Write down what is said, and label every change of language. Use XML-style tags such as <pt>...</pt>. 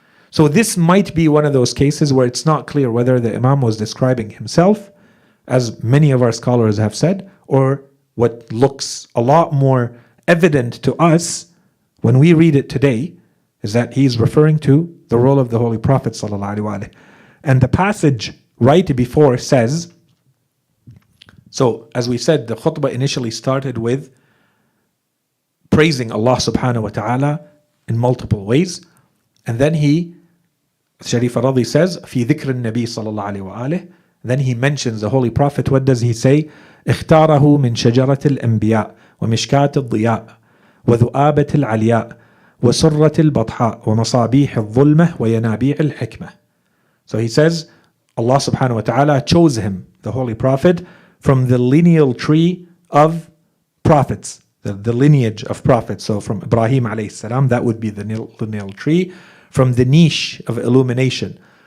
<en>So this might be one of those cases where it's not clear whether the Imam was describing himself, as many of our scholars have said, or what looks a lot more evident to us when we read it today is that he's referring to the role of the Holy Prophet ﷺ. And the passage right before says, so as we said, the khutbah initially started with praising Allah subhanahu wa ta'ala in multiple ways. And then Sharif al-Radi says,</en> <ar>في ذكر النبي صلى الله عليه وآله.</ar> <en>Then he mentions the Holy Prophet. What does he say?</en> <ar>اختاره من شجرة الأنبياء ومشكاة الضياء وذؤابة العلياء وسرة البطحاء ومصابيح الظلمة وينابيع الحكمة.</ar> <en>So he says, Allah subhanahu wa ta'ala chose him, the Holy Prophet, from the lineal tree of prophets, the lineage of prophets. So from Ibrahim alayhi salam, that would be the lineal tree, from the niche of illumination.</en>